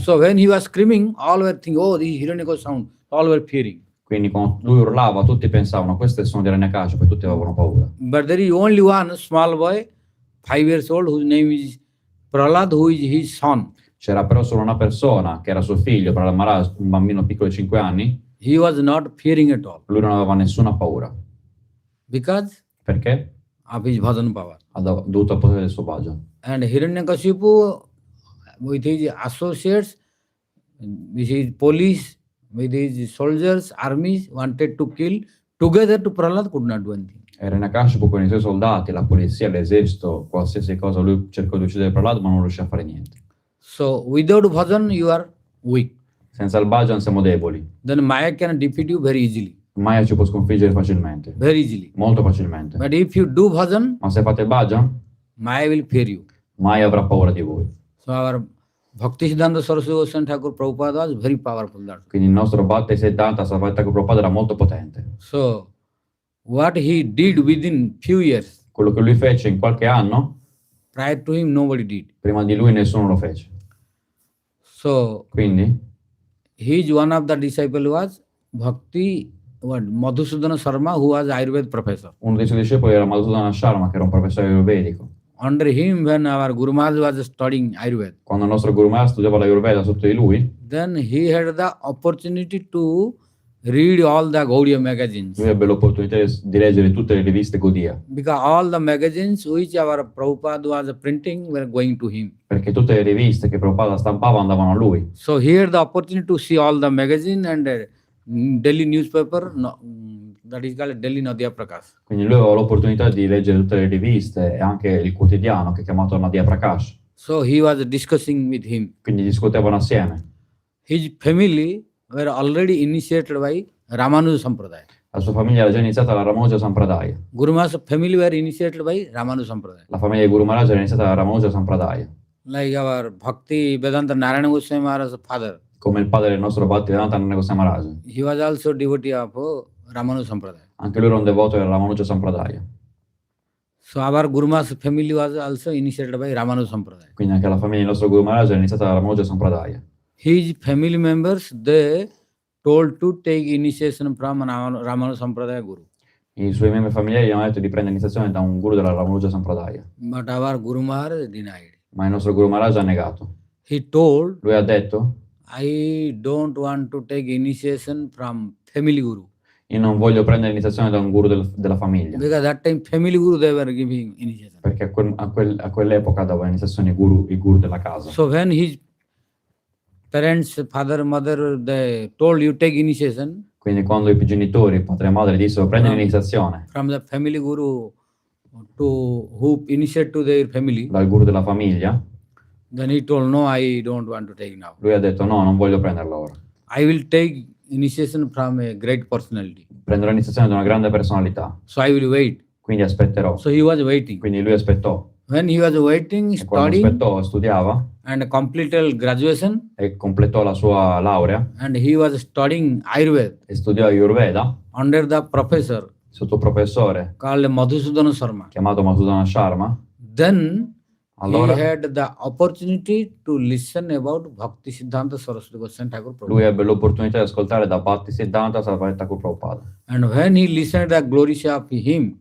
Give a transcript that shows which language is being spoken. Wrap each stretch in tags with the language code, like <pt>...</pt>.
<en>So when he was screaming, all were thinking, oh, this is Hiranyakashipu's sound. All were fearing.</en> <it>Quindi quando lui urlava tutti pensavano questo è il suono di Hiranyakashipu e tutti avevano paura.</it> <en>But there is only one small boy, 5 years old, whose name is Prahlad, who is his son.</en> <it>C'era però solo una persona che era suo figlio, Prahlada Maharaj, un bambino piccolo di 5 anni,</it> <en>He was not fearing at all</en> <it>lui non aveva nessuna paura.</it> <en>because</en> <it>Perché?</it> <en>of his bhajan power.</en> <it>Dovuto al potere del suo bhajan.</it> <en>And Hiranyakashipu, with his associates, with his police, with his soldiers, armies, wanted to kill. Together to Prahlad could not do anything.</en> <it>E Hiranyakashipu con i suoi soldati, la polizia, l'esercito, qualsiasi cosa, lui cercò di uccidere Prahlad ma non riuscì a fare niente.</it> <en>So without bhajan, you are weak.</en> <it>Senza il bhajan siamo deboli.</it> <en>Then Maya can defeat you very easily.</en> <it>Maya ci può sconfiggere facilmente,</it> <en>Very easily.</en> <it>molto facilmente.</it> <en>But if you do bhajan,</en> <it>Ma se fate il bhajan,</it> <en>Maya will fear you.</en> <it>Maya avrà paura di voi.</it> <en>So our Bhaktisiddhanta Sarasvati Thakur Prabhupada was very powerful.</en> <it>Quindi il nostro Bhaktisiddhanta Sarasvati Thakur Prabhupada era molto potente.</it> <en>So what he did within few years,</en> <it>Quello che lui fece in qualche anno,</it> <en>prior to him nobody did.</en> <it>prima di lui nessuno lo fece.</it> <en>So</en> <it>Quindi</it> <en>his one of the disciple was Madhusudana Sharma, who was Ayurveda professor.</en> <it>uno dei suoi discepoli era Madhusudana Sharma, che era un professore ayurvedico.</it> <en>Under him, when our Guru Maharaj was studying Ayurveda,</en> <it>Quando il nostro Guru Maharaj studiava l'Ayurveda sotto di lui,</it> <en>then he had the opportunity to read all the Gaudiya magazines.</en> <it>lui ebbe l'opportunità di leggere tutte le riviste Gaudiya,</it> <en>Because all the magazines which our Prabhupada was printing were going to him.</en> <it>perché tutte le riviste che Prabhupada stampava andavano a lui.</it> <en>So he had the opportunity to see all the magazine and Delhi newspaper, that is called Delhi Nadia Prakash.</en> <it>Quindi lui aveva l'opportunità di leggere tutte le riviste e anche il quotidiano che è chiamato Nadia Prakash.</it> <en>So he was discussing with him.</en> <it>Quindi discutevano assieme.</it> <en>His family were already initiated by Ramanuja Sampradaya.</en> <it>La sua famiglia era già iniziata alla Ramanuja Sampradaya.</it> <en>Guru Maharaj's family were initiated by Ramanuja Sampradaya.</en> <it>La famiglia di Guru Maharaj era iniziata alla Ramanuja Sampradaya.</it> <en>Like our Bhakti Vedanta Narayana Goswami Maharaj's father.</en> <it>Come il padre del nostro Bhakti-yoga Goswami Maharaj.</it> <en>He was also devotee of Ramanuja Sampradaya.</en> <it>Anche lui era un devoto della Ramanuja Sampradaya.</it> <en>So our Guru Maharaj's family was also initiated by Ramanuja Sampradaya.</en> <it>Quindi anche la famiglia del nostro Guru Maharaj era iniziata alla Ramanuja Sampradaya.</it> <en>His family members, they told to take initiation from Ramanuja Sampradaya Guru.</en> <it>I suoi membri familiari gli hanno detto di prendere iniziazione da un guru della Ramanuja Sampradaya.</it> <en>But our Guru Maharaj denied.</en> <it>Ma il nostro Guru Maharaj ha negato.</it> <en>He told,</en> <it>Lui ha detto:</it> <en>I don't want to take initiation from family Guru.</en> <it>io non voglio prendere iniziazione da un guru della famiglia.</it> <en>Because that time family Guru, they were giving initiation.</en> <it>Perché a quell'epoca davano iniziazione i guru della casa.</it> <en>So when his parents, father, mother, they told you take initiation</en> <it>Quindi quando i genitori, padre e madre dissero prendi l'iniziazione</it> <en>from the family Guru to who initiate to their family,</en> <it>dal guru della famiglia,</it> <en>then he told, no, I don't want to take now.</en> <it>lui ha detto no, non voglio prenderla ora.</it> <en>I will take initiation from a great personality.</en> <it>Prenderò iniziazione da una grande personalità,</it> <en>So I will wait.</en> <it>quindi aspetterò.</it> <en>So he was waiting.</en> <it>Quindi lui aspettò.</it> <en>When he was waiting,</en> <it>E quando</it> <en>studying</en> <it>aspettò, studiava</it> <en>and completed graduation,</en> <it>e completò la sua laurea</it> <en>and he was studying Ayurveda</en> <it>e studiò Ayurveda</it> <en>under the professor</en> <it>sotto professore</it> <en>called Madhusudana Sharma.</en> <it>chiamato Madhusudana Sharma.</it> <en>Then</en> <it>Allora</it> <en>he had the opportunity to listen about Bhaktisiddhanta Sarasvati Thakur Prabhupada.</en> <it>lui ebbe l'opportunità di ascoltare da Bhaktisiddhanta Sarasvati Thakur Prabhupada.</it> <en>And when he listened the glories of him,</en>